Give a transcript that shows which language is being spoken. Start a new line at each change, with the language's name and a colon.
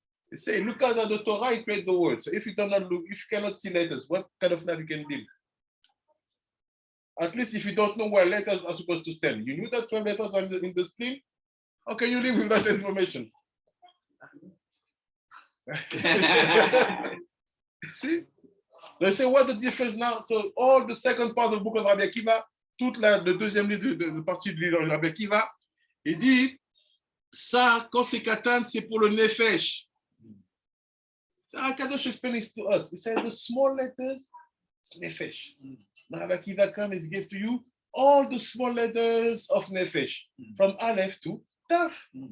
English: You say, look at the Torah, it creates the world. So if you cannot look, if you cannot see letters, what kind of life you can live? At least if you don't know where letters are supposed to stand. You knew that 12 letters are in the spleen? How can you live with that information? See? They say, what's the difference now? So all the second part of the book of Rabbi Akiva,
French: toute le deuxième livre de partie du livre de Rabbi Akiva, il dit, ça, quand c'est katan, c'est pour le nefesh.
English: Kadosh explains to us. He said, the small letters, it's nefesh. Now Rabbi Akiva comes and gives to you all the small letters of nefesh, from Aleph to Taf.